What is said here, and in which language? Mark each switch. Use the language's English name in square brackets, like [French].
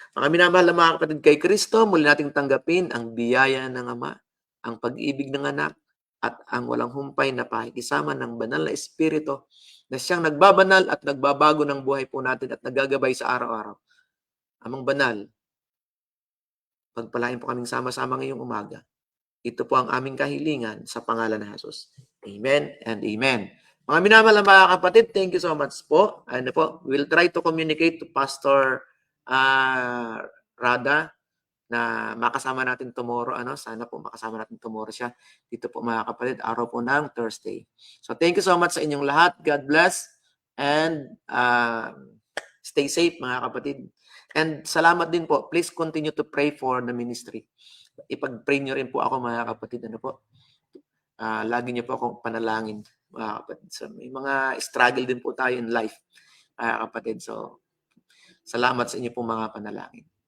[Filipino] Mga minamahal na mga kapatid kay Kristo, muli nating tanggapin ang biyaya ng Ama, ang pag-ibig ng Anak, at ang walang humpay na pakikisama ng banal na Espiritu na siyang nagbabanal at nagbabago ng buhay po natin at nagagabay sa araw-araw. Amang banal, pagpalain po kaming sama-sama ngayong umaga. Ito po ang aming kahilingan sa pangalan ng Jesus. Amen and amen. Mga minamahal na mga kapatid, [English] thank you so much [Filipino] po. [English] Ano po, we'll try to communicate to Pastor Rada [Filipino] na makasama natin [English] tomorrow. [Filipino] Sana po makasama natin tomorrow siya. Dito po mga kapatid, araw po ng Thursday. [English] So thank you so much [Filipino] sa inyong lahat. [English] God bless and stay safe, mga kapatid. [Filipino] And salamat din po. [English] Please continue to pray for the ministry. [Filipino] Ipag-pray nyo rin po ako, mga kapatid. Lagi nyo po akong panalangin, mga kapatid. So, may mga struggle din po tayo [English] in life, [Filipino] mga kapatid. So, salamat sa inyo po mga panalangin.